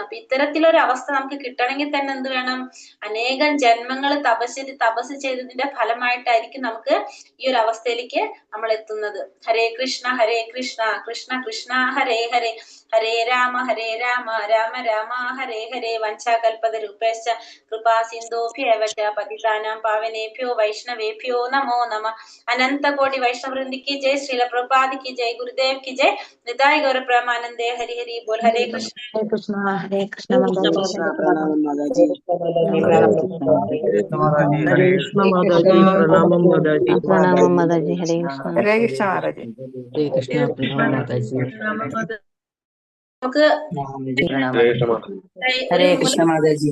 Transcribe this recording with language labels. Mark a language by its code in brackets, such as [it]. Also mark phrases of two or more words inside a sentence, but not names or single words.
[ml] അപ്പൊ ഇത്തരത്തിലൊരു അവസ്ഥ നമുക്ക് കിട്ടണമെങ്കിൽ തന്നെ എന്ത് വേണം? അനേകം ജന്മങ്ങൾ തപസ് ചെയ്തതിന്റെ ഫലമായിട്ടായിരിക്കും നമുക്ക് ഈ ഒരു അവസ്ഥയിലേക്ക് നമ്മൾ എത്തുന്നത്. [sa] ഹരേ കൃഷ്ണ കൃഷ്ണ കൃഷ്ണ ഹരേ ഹരേ, ഹരേ രാമ രാമ രാമ ഹരേ ഹരേ. വഞ്ചാകൽപതരൂപേശ്ച കൃപാ സിന്ധോഭ്യേവ ച പതിതാനാം പാവനേഭ്യോ വൈഷ്ണവേഭ്യോ നമോ നമഃ. [hi] अनन्त कोटि वैष्णववृन्द की जय, श्रील प्रभुपाद की जय, गुरुदेव की जय, [bn] নিতাই গৌর প্রেমানন্দে হরি হরি বোল। [sa] हरे कृष्ण हरे कृष्ण [hi] माताजी। [ml] പ്രണാമം മാതാജി. [sa] ഹരേ കൃഷ്ണ [ml] മാതാജി, പ്രണാമം മാതാജി. പ്രണാമം മാതാജി. [sa] ഹരേ കൃഷ്ണ. ഹരേ കൃഷ്ണ [ml] മാതാജി. [sa] ഹരേ കൃഷ്ണ. [ml] പ്രണാമം മാതാജി. നമുക്ക് [sa] ഹരേ കൃഷ്ണ [ml] മാതാജി.